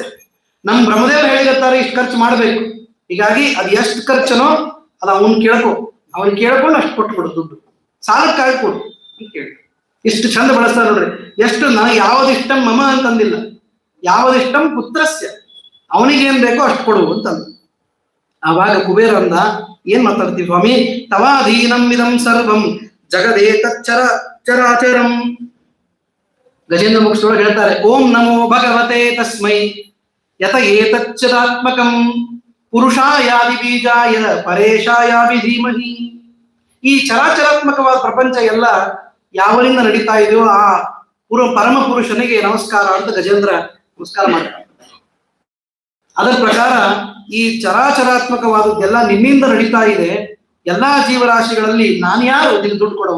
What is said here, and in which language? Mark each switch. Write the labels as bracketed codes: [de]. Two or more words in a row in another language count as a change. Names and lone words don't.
[kn] ನಮ್ ಬ್ರಹ್ಮದೇವರು ಹೇಳಿರ್ತಾರೆ ಇಷ್ಟು ಖರ್ಚು ಮಾಡ್ಬೇಕು, ಹೀಗಾಗಿ ಅದು ಎಷ್ಟು ಖರ್ಚನೋ ಅದು ಅವನ್ ಕೇಳ್ಕೊಂಡು ಅಷ್ಟು ಕೊಟ್ಬಿಡು, ದುಡ್ಡು ಸಾಲಕ್ಕಾಗಿ ಕೊಡು ಅಂತ ಕೇಳಿ. ಇಷ್ಟು ಚಂದ ಬಳಸ್ತಾರೆ ನೋಡ್ರಿ, ಎಷ್ಟು ನನಗೆ [sa] ಯಾವದಿಷ್ಟಂ ಮಮ [kn] ಅಂತಂದಿಲ್ಲ, [sa] ಯಾವದಿಷ್ಟಂ ಪುತ್ರಸ್ಯ, [kn] ಅವನಿಗೇನ್ ಬೇಕೋ ಅಷ್ಟು ಕೊಡು ಅಂತಂದ. ಆವಾಗ ಕುಬೇರ ಅಂದ, ಏನ್ ಮಾತಾಡ್ತೀವಿ ಸ್ವಾಮಿ, [sa] ತವಾಧೀನಂ ಇದಂ ಸರ್ವಂ ಜಗದೇತಚ್ಚರ ಚರಾಚರಂ. [kn] ಗಜೇಂದ್ರ ಮುಖ್ಯೊಳಗೆ ಹೇಳ್ತಾರೆ, [sa] ಓಂ ನಮೋ ಭಗವತೆ ತಸ್ಮೈ ಯತ ಏತಚ್ಚರಾತ್ಮಕಂ ಪುರುಷಾಯಾದಿ ಬೀಜಾಯ ಪರೇಶಾಯಾದಿ ಧೀಮಹಿ. [kn] ಈ ಚರಾಚರಾತ್ಮಕವಾದ ಪ್ರಪಂಚ ಎಲ್ಲ ಯಾವರಿಂದ ನಡೀತಾ ಇದೆಯೋ ಆ ಪರಮ ಪುರುಷನಿಗೆ ನಮಸ್ಕಾರ ಅಂತ ಗಜೇಂದ್ರ ನಮಸ್ಕಾರ ಮಾಡ್ತಾರೆ. ಅದರ ಪ್ರಕಾರ ಈ ಚರಾಚರಾತ್ಮಕವಾದದ್ದೆಲ್ಲ ನಿನ್ನಿಂದ ನಡೀತಾ ಇದೆ, ಎಲ್ಲಾ ಜೀವರಾಶಿಗಳಲ್ಲಿ ನಾನು ಯಾರು ನಿನ್ ದುಡ್ಡು ಕೊಡೋನು?